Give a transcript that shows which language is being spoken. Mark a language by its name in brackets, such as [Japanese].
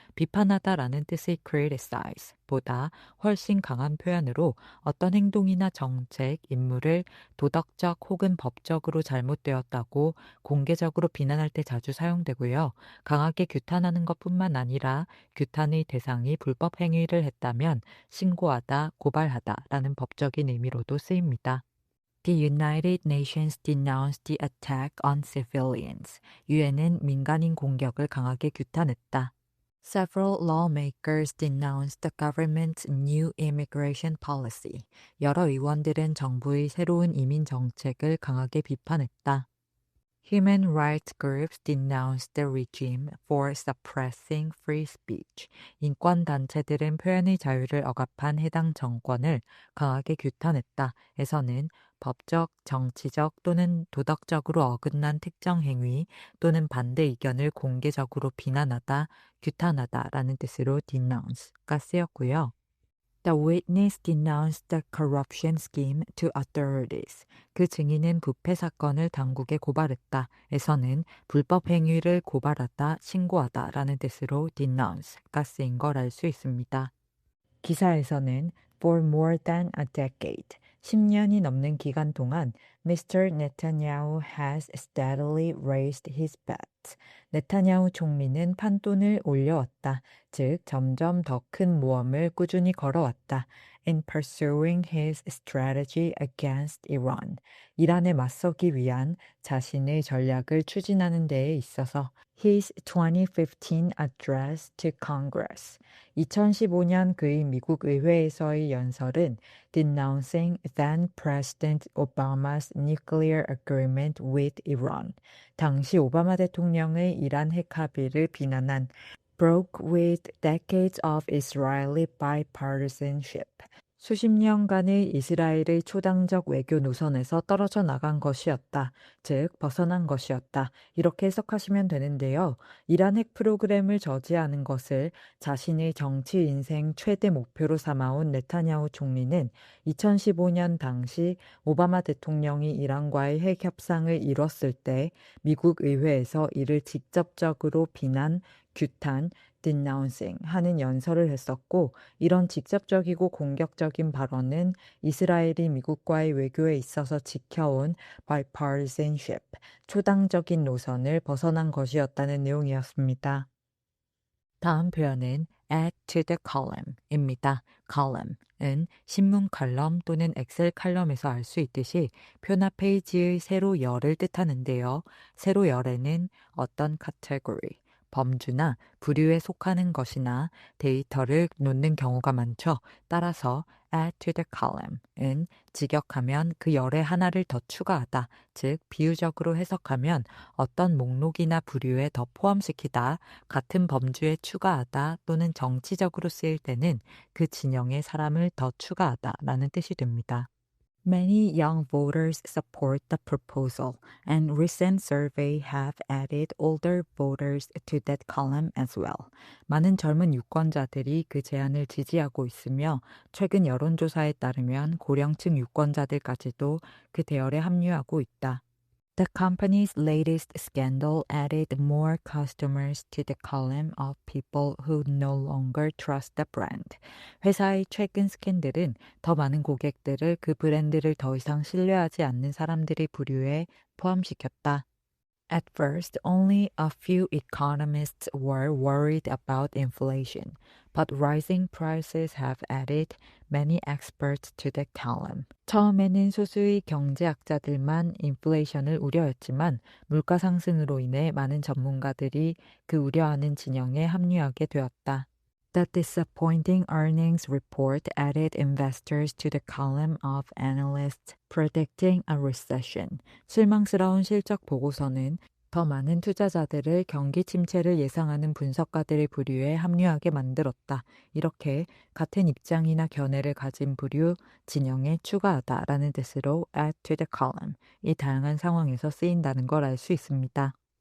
[Korean] 비판하다 라는 뜻의 criticize 보다 훨씬 강한 표현으로 어떤 행동이나 정책, 인물을 도덕적 혹은 법적으로 잘못되었다고 공개적으로 비난할 때 자주 사용되고요. 강하게 규탄하는 것뿐만 아니라 규탄의 대상이 불법 행위를 했다면 신고하다, 고발하다라는 법적인 의미로도 쓰입니다. [English] The United Nations denounced the attack on civilians. [Korean] 유엔은 민간인 공격을 강하게 규탄했다. [English] Several lawmakers denounced the government's new immigration policy. [Korean] 여러 의원들은 정부의 새로운 이민 정책을 강하게 비판했다. [English] Human rights groups denounced the regime for suppressing free speech. [Korean] 인권 단체들은 표현의 자유를 억압한 해당 정권을 강하게 규탄했다. 에서는 법적, 정치적 또는 도덕적으로 어긋난 특정 행위 또는 반대 의견을 공개적으로 비난하다, 규탄하다라는 뜻으로 denounce가 쓰였고요. [English] The witness denounced the corruption scheme to authorities. [Korean] 그 증인은 부패 사건을 당국에 고발했다. 에서는 불법 행위를 고발하다, 신고하다 라는 뜻으로 denounce가 쓰인 걸 알 수 있습니다. 기사에서는 [English] for more than a decade, [Korean] 10년이 넘는 기간 동안 Mr. [English] Netanyahu has steadily raised his bets. [Korean] 네타냐후 총리는 판돈을 올려왔다. 즉 점점 더 큰 모험을 꾸준히 걸어왔다. [English] In pursuing his strategy against Iran. [Korean] 이란에 맞서기 위한 자신의 전략을 추진하는 데에 있어서 [English] His 2015 address to Congress. [Korean] 2015년 그의 미국 의회에서의 연설은 [English] denouncing then President Obama's nuclear agreement with Iran. [Korean] 당시 오바마 대통령의 이란 핵 합의를 비난한 [English] broke with decades of Israeli bipartisanship. [Korean] 수십 년간의 이스라엘의 초당적 외교 노선에서 떨어져 나간 것이었다. 즉 벗어난 것이었다. 이렇게 해석하시면 되는데요. 이란 핵 프로그램을 저지하는 것을 자신의 정치 인생 최대 목표로 삼아온 네타냐후 총리는 2015년 당시 오바마 대통령이 이란과의 핵 협상을 이뤘을 때 미국 의회에서 이를 직접적으로 비난, 규탄, denouncing 하는 연설을 했었고 이런 직접적이고 공격적인 발언은 이스라엘이 미국과의 외교에 있어서 지켜온 bipartisanship, 초당적인 노선을 벗어난 것이었다는 내용이었습니다. 다음 표현은 [English] add to the column입니다. [Korean] column은 신문 칼럼 또는 엑셀 칼럼에서 알 수 있듯이 표나 페이지의 세로 열을 뜻하는데요. 세로 열에는 어떤 category, 범주나 부류에 속하는 것이나 데이터를 놓는 경우가 많죠. 따라서 add to the column은 직역하면 그 열에 하나를 더 추가하다, 즉 비유적으로 해석하면 어떤 목록이나 부류에 더 포함시키다, 같은 범주에 추가하다 또는 정치적으로 쓰일 때는 그 진영에 사람을 더 추가하다라는 뜻이 됩니다. [English] Many young voters support the proposal, and recent surveys have added older voters to that column as well. [Korean] 많은 젊은 유권자들이 그 제안을 지지하고 있으며 최근 여론조사에 따르면 고령층 유권자들까지도 그 대열에 합류하고 있다. [English] The company's latest scandal added more customers to the column of people who no longer trust the brand. [Korean] 회사의 최근 스캔들은 더 많은 고객들을 그 브랜드를 더 이상 신뢰하지 않는 사람들의 부류에 포함시켰다. [English] At first, only a few economists were worried about inflation, but rising prices have added many experts to the column. [Korean] 처음에는 소수의 경제학자들만 인플레이션을 우려했지만 물가 상승으로 인해 많은 전문가들이 그 우려하는 진영에 합류하게 되었다. [English] The disappointing earnings report added investors to the column of analysts predicting a recession. [Korean] 실망스러운 실적 보고서는 더 많은 투자자들을 경기 침체를 예상하는 분석가들의 부류에 합류하게 만들었다. 이렇게 같은 입장이나 견해를 가진 부류, 진영에 추가하다라는 뜻으로 add to the column, 이 다양한 상황에서 쓰인다는 걸 알 수 있습니다.